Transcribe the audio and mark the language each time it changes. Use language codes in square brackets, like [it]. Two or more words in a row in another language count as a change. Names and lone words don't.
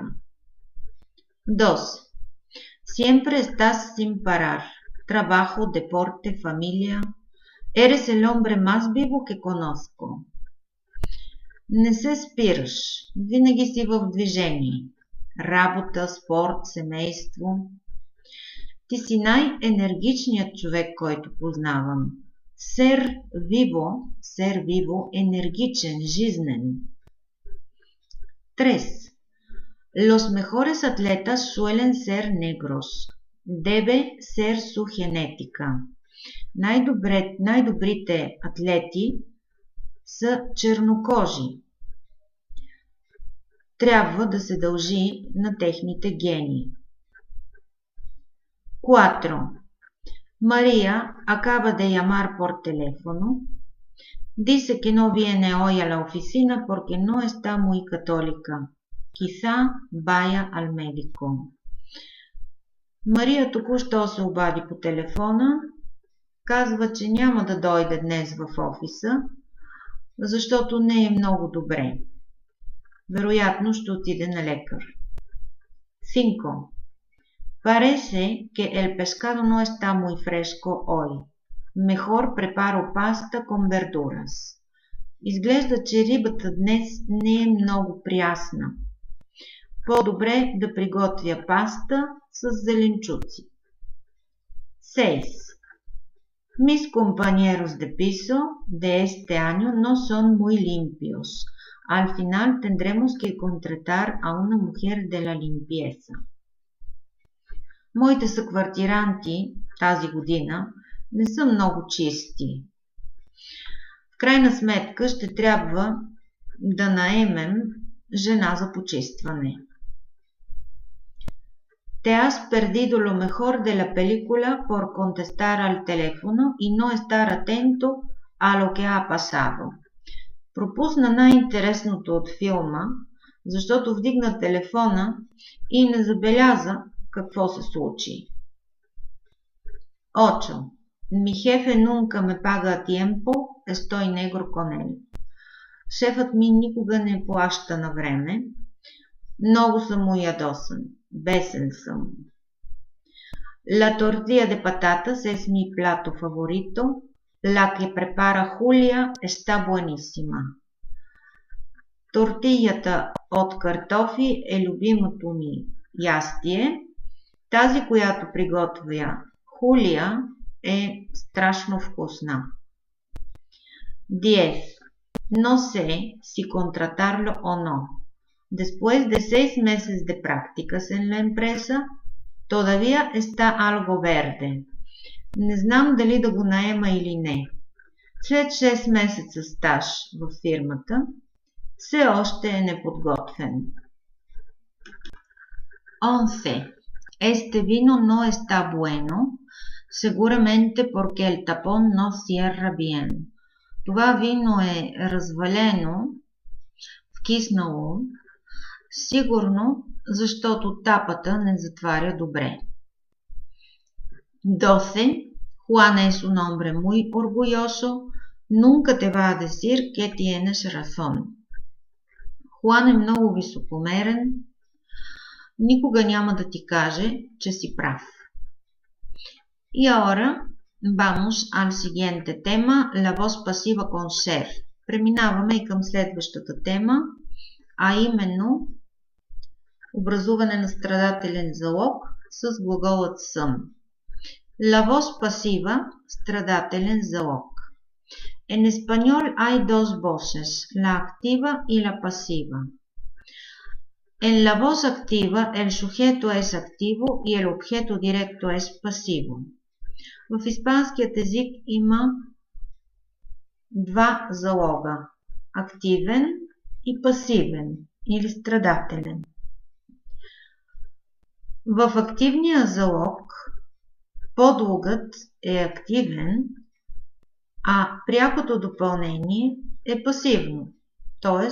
[es] 2. Siempre estás sin parar. Trabajo, deporte, familia. Eres el hombre más vivo que conozco. [bg] Не се спираш. Винаги си в движение. Работа, спорт, семейство. Ти си най-енергичният човек, който познавам. [es] Ser vivo, [bg] енергичен, жизнен. [es] 3. Los mejores atletas suelen ser negros. Debe ser su genética. [bg] Най-добрите атлети са чернокожи. Трябва да се дължи на техните гени. [es] 4. María acaba de llamar por teléfono. Dice que no viene hoy a la oficina porque no está muy católica. Quizá vaya al médico. [bg] Мария току-що се обади по телефона. Казва, че няма да дойде днес в офиса, защото не е много добре. Вероятно ще отиде на лекар. [es] 5. Parece que el pescado no está muy fresco hoy. Mejor preparo pasta con verduras. [bg] Изглежда, че рибата днес не е много прясна. По-добре да приготвя паста с зеленчуци. [es] 6. Mis compañeros de piso de este año no son muy limpios. Al final tendremos que contratar a una mujer de la limpieza. [bg] Моите съквартиранти тази година не са много чисти. В крайна сметка ще трябва да наемем жена за почистване. [es] Te has perdido lo mejor de la película por contestar al teléfono y no estar atento a lo que ha pasado. [bg] Пропусна най-интересното от филма, защото вдигна телефона и не забеляза какво се случи. [es] 8. Mi jefe nunca me paga a tiempo, estoy negro con él. [bg] Шефът ми никога не плаща на време. Много съм му ядосан. Бесен съм. [es] La tortilla de patatas es mi plato favorito. La que prepara Julia está buenísima. [bg] Тортията от картофи е любимото ми ястие. Тази, която приготвя Хулия, е страшно вкусна. [es] 10. No sé si contratarlo o no. Después de 6 meses de prácticas en la empresa, todavía está algo verde. [bg] Не знам дали да го наема или не. След 6 месеца стаж в фирмата, все още е неподготвен. [es] 11. Este vino no está bueno, seguramente porque el tapón no cierra bien. [bg] Това вино е развалено, вкиснало, сигурно, защото тапата не затваря добре. [es] 12. Juan es un hombre muy orgulloso, nunca te va a decir que tienes razón. [bg] Juan е много високомерен, никога няма да ти каже, че си прав. [es] Y ahora vamos al siguiente tema, la voz pasiva con ser. [bg] Преминаваме и към следващата тема, а именно образуване на страдателен залог с глаголът съм. [es] La voz pasiva, [bg] страдателен залог. [es] En español hay dos voces, la activa y la pasiva. En la voz activa el sujeto es activo y el objeto directo es pasivo. [bg] В испанският език има два залога – активен и пасивен или страдателен. В активния залог подлогът е активен, а прякото допълнение е пасивно, т.е.